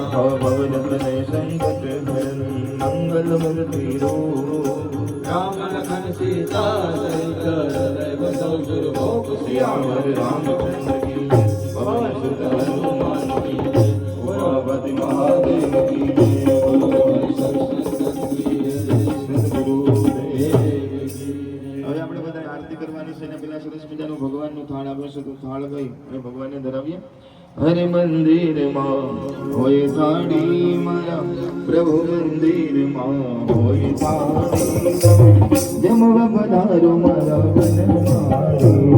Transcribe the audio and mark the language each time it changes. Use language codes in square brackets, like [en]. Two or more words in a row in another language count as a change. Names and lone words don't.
[hi] भवन प्रणय संकट हरण मंगल मूर्ति रूप राम लखन सीता सहित बसो सुरभोग श्यामर रामचंद्र की पवन सुत हनुमान की उमापति महादेव की [gu] હવે આપણે બધા આરતી કરવાની છે ને પેલા સરસ મજાનું ભગવાનનું થાળ આપે છે તો થાળ ગઈ અને ભગવાનને ધરાવીએ હરે મંદિરમાં હોય થાળી મારા પ્રભુ મંદિરમાં હોય થાળી જમવા પધારો મારા વનમાળી